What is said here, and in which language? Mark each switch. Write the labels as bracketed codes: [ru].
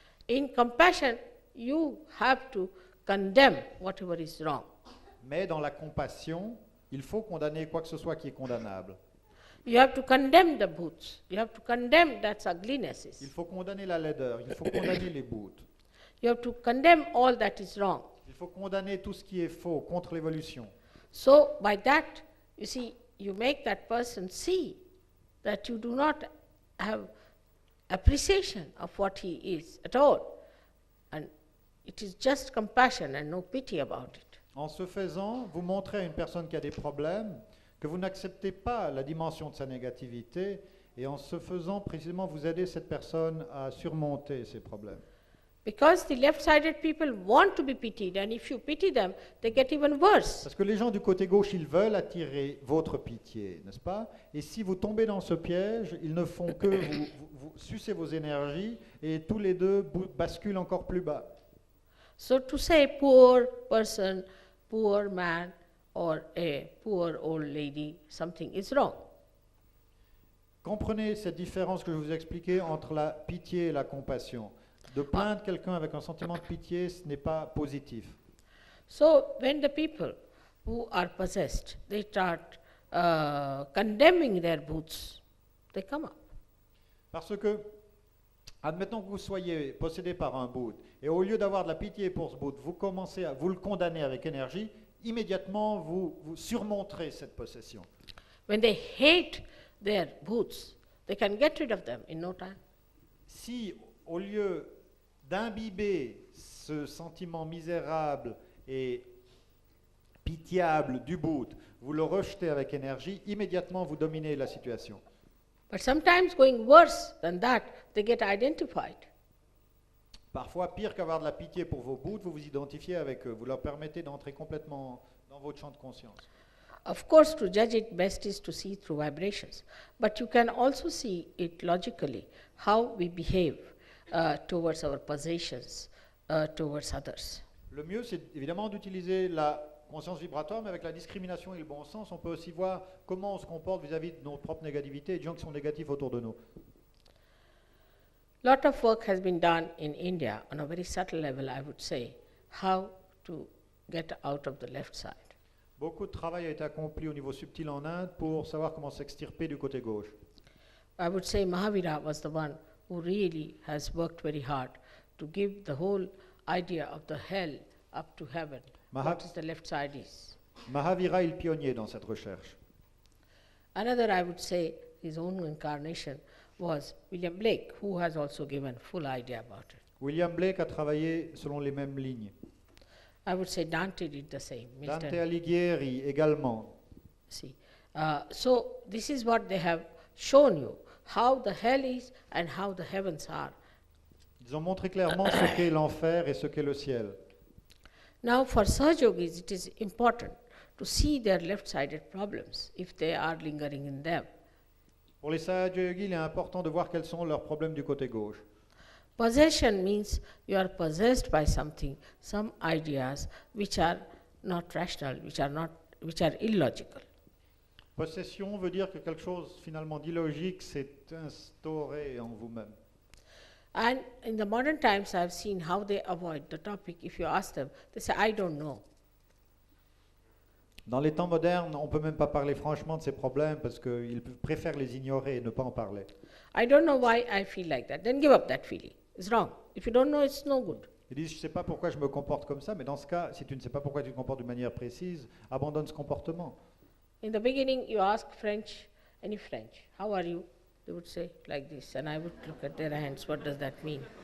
[en] In compassion, you have to condemn whatever is wrong. [fr] Mais dans la compassion, il faut condamner quoi que ce soit qui est condamnable. [en] You have to condemn the boots. You have to condemn that's uglinesses. [fr] Il faut condamner la laideur, il faut condamner les boutes. [en] You have to condemn all that is wrong. [fr] Il faut condamner tout ce qui est faux, contre l'évolution. [en] So by that, you see, you make that person see that you do not have appreciation of what he is at all. And it is just compassion and no pity about it. [fr] En ce faisant, vous montrez à une personne qui a des problèmes que vous n'acceptez pas la dimension de sa négativité, et en ce faisant, précisément, vous aidez cette personne à surmonter ses problèmes. [en] Because the left-sided people want to be pitied, and if you pity them, they get even worse. [fr] Parce que les gens du côté gauche, ils veulent attirer votre pitié, n'est-ce pas? Et si vous tombez dans ce piège, ils ne font que vous sucer vos énergies, et tous les deux basculent encore plus bas. [en] So to say poor person, poor man, or a poor old lady, something is wrong. [fr] Comprenez cette différence que je vous ai expliquée entre la pitié et la compassion. De plaindre quelqu'un avec un sentiment de pitié, ce n'est pas positif. [en] So when the people who are possessed, they start condemning their bhoots, they come up. [fr] Parce que, admettons que vous soyez possédé par un bhut, et au lieu d'avoir de la pitié pour ce bhut, vous commencez à vous le condamner avec énergie, immédiatement vous surmonterez cette possession. [en] When they hate their bhoots, they can get rid of them in no time. [fr] Si, au lieu d'imbiber ce sentiment misérable et pitiable du bhut, vous le rejetez avec énergie, immédiatement vous dominez la situation. [en] But sometimes going worse than that, they get identified. [fr] Parfois, pire qu'avoir de la pitié pour vos bhouts, vous vous identifiez avec eux, vous leur permettez d'entrer complètement dans votre champ de conscience. [en] Of course, to judge it best is to see through vibrations, but you can also see it logically, how we behave towards our possessions, towards others. [fr] Le mieux, c'est évidemment d'utiliser la conscience vibratoire, mais avec la discrimination et le bon sens, on peut aussi voir comment on se comporte vis-à-vis de nos propres négativités et des gens qui sont négatifs autour de nous. [en] Lot of work has been done in India on a very subtle level, I would say, how to get out of the left side. [fr] Beaucoup de travail a été accompli au niveau subtil en Inde pour savoir comment s'extirper du côté gauche. [en] I would say Mahavira was the one who really has worked very hard to give the whole idea of the hell up to heaven. What is the left side is. [fr] Mahavira est le pionnier dans cette recherche. [en] Another, I would say, his own incarnation was William Blake, who has also given full idea about it. [fr] William Blake a travaillé selon les mêmes lignes. [en] I would say Dante did the same. Milton. [fr] Dante Alighieri également. [en] See, so this is what they have shown you, how the hell is and how the heavens are. [fr] Ils ont montré clairement ce qu'est l'enfer et ce qu'est le ciel. [en] Now for Sahaja Yogis, it is important to see their left-sided problems if they are lingering in them. [fr] Pour les Sahaja Yogis, il est important de voir quels sont leurs problèmes du côté gauche. [en] Possession means you are possessed by something, some ideas which are not rational, which are illogical. [fr] Possession veut dire que quelque chose finalement d'illogique s'est instauré en vous-même. [en] And in the modern times, I have seen how they avoid the topic. If you ask them, they say, I don't know. [fr] Dans les temps modernes, on ne peut même pas parler franchement de ces problèmes parce qu'ils préfèrent les ignorer et ne pas en parler. [en] I don't know why I feel like that. Then give up that feeling. It's wrong. If you don't know, it's no good. [fr] Ils disent, je ne sais pas pourquoi je me comporte comme ça, mais dans ce cas, si tu ne sais pas pourquoi tu te comportes de manière précise, abandonne ce comportement. [en] In the beginning, you ask French, any French, how are you? They would say like this, and I would look at their hands, what does that mean?